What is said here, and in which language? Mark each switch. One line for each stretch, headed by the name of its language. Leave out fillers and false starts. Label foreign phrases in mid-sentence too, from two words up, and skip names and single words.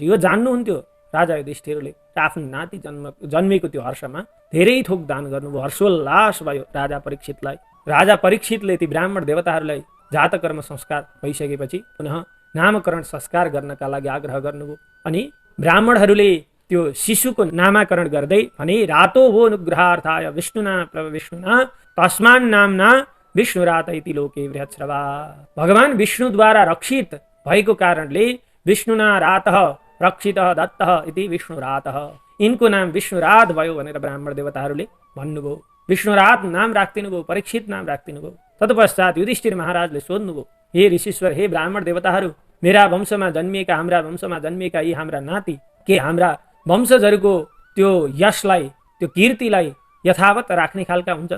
Nepali: यो जान्नुहुन्थ्यो राजा युधिष्ठिरले। आफ्नो नाति जन्मेको त्यो हर्षमा धेरै थोक दान गर्नुभयो। हर्षोल्लास भयो राजा परीक्षितलाई। राजा परीक्षितले ती ब्राह्मण देवताहरूलाई जातकर्म संस्कार भइसकेपछि पुनः नामकरण संस्कार गर्नका लागि आग्रह गर्नुभयो। अनि ब्राह्मणहरूले त्यो शिशुको नामाकरण गर्दै भने
Sanskrit: रातो हो अनुग्रहार्थाय विष्णुना विष्णुना तस्मान नामना विष्णुरात इति लोके बृहत्स्रवा।
Nepali: भगवान विष्णुद्वारा रक्षित भएको कारणले
Sanskrit: विष्णुना रातः रक्षितः दत्तः इति विष्णुरातः।
Nepali: यिनको नाम विष्णुरात भयो भनेर ब्राह्मण देवताहरूले भन्नुभयो। विष्णुरात नाम राखिदिनुभयो, परीक्षित नाम राखिदिनुभयो। तत्पश्चात युधिष्ठिर महाराजले सोध्नुभयो, हे ऋषीश्वर, हे ब्राह्मण देवताहरू, मेरा वंशमा जन्मिएका हाम्रा वंशमा जन्मिएका यी हाम्रा नाति के हाम्रा वंशजहरूको त्यो यशलाई त्यो कीर्तिलाई यथावत राख्ने खालका हुन्छन्?